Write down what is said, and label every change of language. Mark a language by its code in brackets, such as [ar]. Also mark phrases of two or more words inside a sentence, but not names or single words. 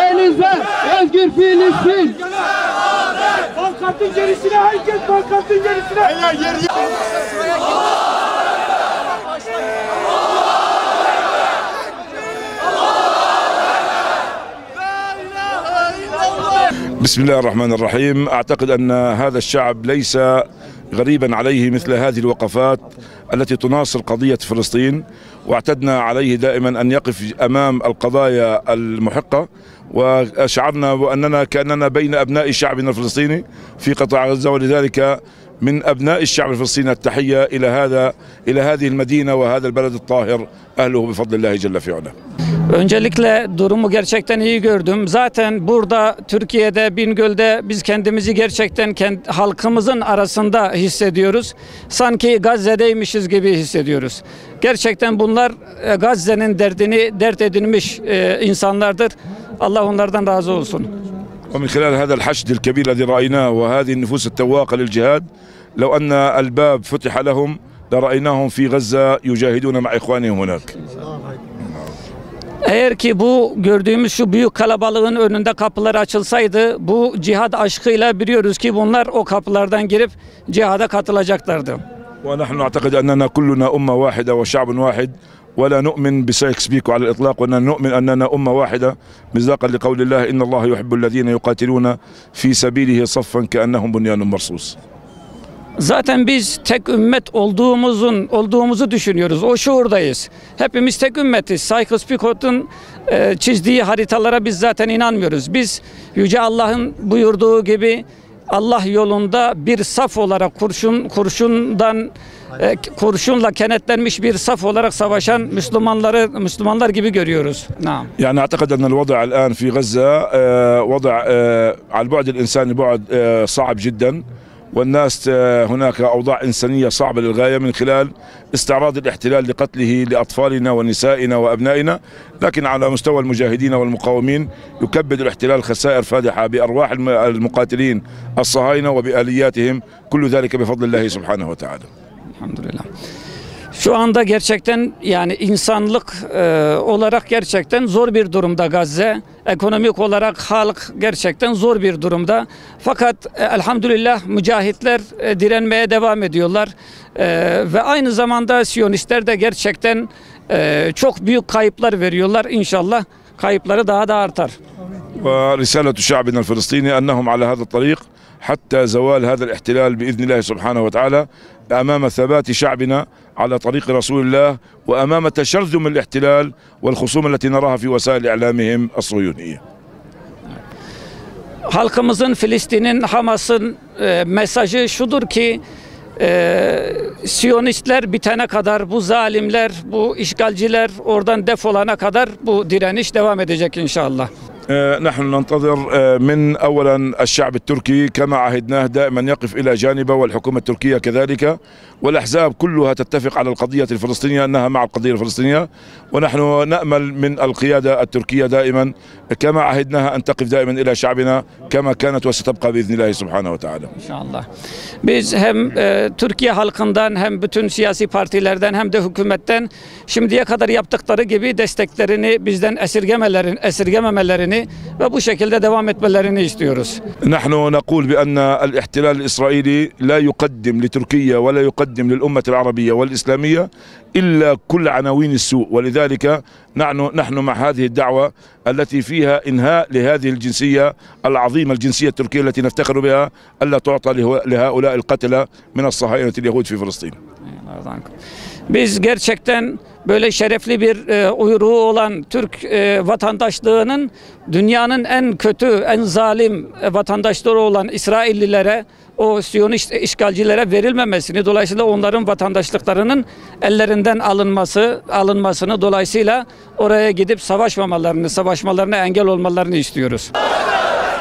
[tr] Gazze, özgür Filistin. Pankartın gerisine, herkes pankartın gerisine. [ar] بسم الله الرحمن الرحيم. أعتقد أن هذا الشعب ليس غريبا عليه مثل هذه الوقفات التي تناصر قضية فلسطين، واعتدنا عليه دائما أن يقف أمام القضايا المحقة، وشعرنا بأننا كأننا بين أبناء شعبنا الفلسطيني في قطاع غزة، ولذلك من أبناء الشعب الفلسطيني التحية إلى هذه المدينة وهذا البلد الطاهر أهله بفضل الله جل في علاه. [tr] Öncelikle durumu gerçekten iyi gördüm. Zaten burada Türkiye'de, Bingöl'de biz kendimizi gerçekten halkımızın arasında hissediyoruz. Sanki Gazze'deymişiz gibi hissediyoruz. Gerçekten bunlar Gazze'nin derdini dert edinmiş insanlardır. Allah onlardan razı olsun. [ar] ومن خلال هذا الحشد الكبير الذي رأيناه وهذه النفوس التواقة للجهاد، لو أن الباب فتح لهم لرأيناهم في غزة يجاهدون مع إخوانهم هناك. [tr] Eğer ki bu gördüğümüz şu büyük kalabalığın önünde kapılar açılsaydı, bu cihad aşkıyla biliyoruz ki bunlar o kapılardan girip cihada katılacaklardı. [ar] ونحن نعتقد أننا كلنا أمة واحدة وشعب واحد، ولا نؤمن بسايكس بيكو على الإطلاق، وأننا نؤمن أننا أمة واحدة مصداقا لقول الله إن الله يحب الذين يقاتلون في سبيله صفا كأنهم بنيان مرصوص. [tr] Zaten biz tek ümmet olduğumuzu düşünüyoruz. O şuurdayız. Hepimiz tek ümmetiz. Sykes-Picot'un çizdiği haritalara biz zaten inanmıyoruz. Biz Yüce Allah'ın buyurduğu gibi Allah yolunda bir saf olarak kurşunla kenetlenmiş bir saf olarak savaşan Müslümanlar gibi görüyoruz. [ar] يعني أعتقد أن الوضع الآن في غزة وضع على البعد الإنساني بعد صعب جدا، والناس هناك أوضاع إنسانية صعبة للغاية من خلال استعراض الاحتلال لقتله لأطفالنا ونسائنا وأبنائنا، لكن على مستوى المجاهدين والمقاومين يكبد الاحتلال خسائر فادحة بأرواح المقاتلين الصهاينة وبآلياتهم، كل ذلك بفضل الله سبحانه وتعالى. [tr] Elhamdülillah. Şu anda gerçekten yani insanlık olarak gerçekten zor bir durumda Gazze. Ekonomik olarak halk gerçekten zor bir durumda. Fakat elhamdülillah mücahitler direnmeye devam ediyorlar. Ve aynı zamanda Siyonistler de gerçekten çok büyük kayıplar veriyorlar. İnşallah kayıpları daha da artar. [ar] ورسالة شعبنا الفلسطيني أنهم على هذا الطريق حتى زوال هذا الاحتلال بإذن الله سبحانه وتعالى، أمام ثبات شعبنا على طريق رسول الله، وأمام تشرذم الاحتلال والخصوم التي نراها في وسائل إعلامهم الصهيونية. [tr] Halkımızın, Filistin'in, Hamas'ın mesajı şudur ki Siyonistler bitene kadar, bu zalimler, bu işgalciler oradan defolana kadar bu direniş devam edecek inşallah. [ar] نحن ننتظر من أولا الشعب التركي كما عهدناه دائما يقف إلى جانبه، والحكومة التركية كذلك، والأحزاب كلها تتفق على القضية الفلسطينية أنها مع القضية الفلسطينية، ونحن نأمل من القيادة التركية دائما كما عهدناها أن تقف دائما إلى شعبنا كما كانت وستبقى بإذن الله سبحانه وتعالى. [tr] İnşallah. Biz hem Türkiye halkından hem bütün siyasi partilerden hem de hükümetten şimdiye kadar yaptıkları gibi desteklerini bizden esirgememelerini ve bu şekilde devam etmelerini istiyoruz. [ar] نحن نقول بأن الاحتلال الإسرائيلي لا يقدم لتركيا ولا يقدم للأمة العربية والإسلامية إلا كل عناوين السوء، ولذلك نحن مع هذه الدعوة التي فيها إنهاء لهذه الجنسية العظيمة، الجنسية التركية التي نفتخر بها، ألا تعطى لهؤلاء القتلة من الصهاينة اليهود في فلسطين. [tr] Biz gerçekten böyle şerefli bir uyruğu olan Türk vatandaşlığının dünyanın en kötü, en zalim vatandaşları olan İsraillilere, o Siyonist işgalcilere verilmemesini, dolayısıyla onların vatandaşlıklarının ellerinden alınmasını, dolayısıyla oraya gidip savaşmalarına engel olmalarını istiyoruz.